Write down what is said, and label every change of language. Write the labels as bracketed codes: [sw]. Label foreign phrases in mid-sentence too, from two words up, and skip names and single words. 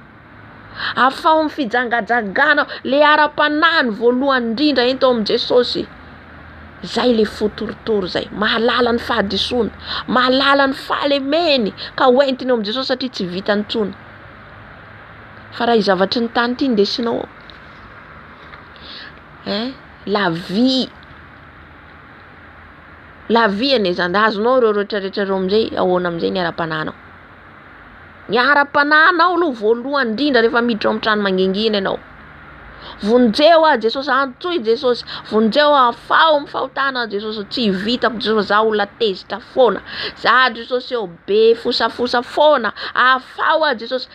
[mg] Afao amin'ny fijangajangana, le ara-panahiny voalohany indrindra ento amin'ny Jesosy. Zay le fotorotoro zay, mahalala ny fahadisoana, mahalala ny fahalemeny, ka hoentiny eo amin'ny Jesosy satria tsy vitany intsony. Fa raha izavatry ny tany ity ndesinao. [fr] La vie. La vie [mg] ane zany, azonao reo rehetrarehetra reo amin'izay, ahoana amin'izay ny ara-panahinao. Ny ara-panahinao aloha voalohany indrindra rehefa miditra ao amin'ny trano mangingina ianao. Vonjeo a Jesosy, antsoy Jesosy, vonjeo afao amin'ny fahotana Jesosy, tsy vitako Jesosy, za olona tezitra foana, za Jesosy eo be fosafosa foana, afao a Jesosy.